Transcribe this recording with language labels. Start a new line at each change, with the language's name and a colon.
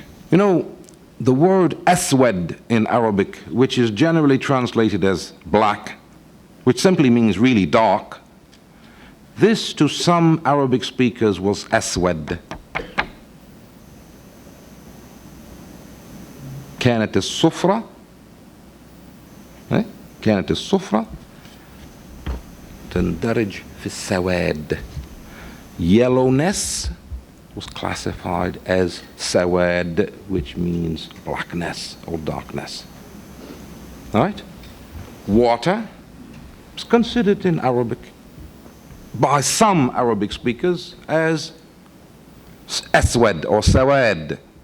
English: You know, the word aswad in Arabic, which is generally translated as black, which simply means really dark, this to some Arabic speakers was aswad.
Arabic: كانت الصفرة كانت الصفرة تندرج في السواد.
English: Yellowness was classified as sawad, which means blackness or darkness. All right? Water is considered in Arabic by some Arabic speakers as aswad or sawad.